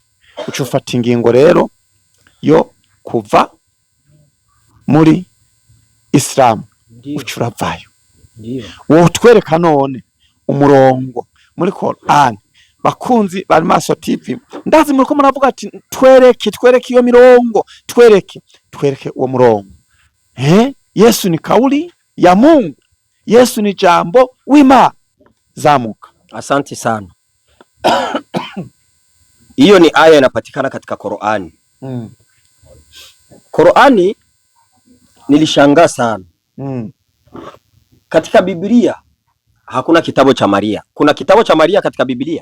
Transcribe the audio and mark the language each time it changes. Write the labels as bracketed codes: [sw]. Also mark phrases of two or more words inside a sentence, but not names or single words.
[rn] Uca ufata ingingo rero yo kuva muri Islam, uca uravayo. Wowe twereka none umurongo muri Qur'an. Bakunzi ba Arimaso TV, ndazi muriko muravuga ati twereke iyo mirongo, twereke uwo murongo. [sw] Yesu ni kauli ya Mungu, [rn] Yesu ni jambo w'Imana. Zamuka. [sw] Asante sana. Hiyo ni aya inapatikana katika Qur'ani. Qur'ani nilishangaa sana. Katika Biblia hakuna kitabu cha Maria. Kuna kitabu cha Maria katika Biblia?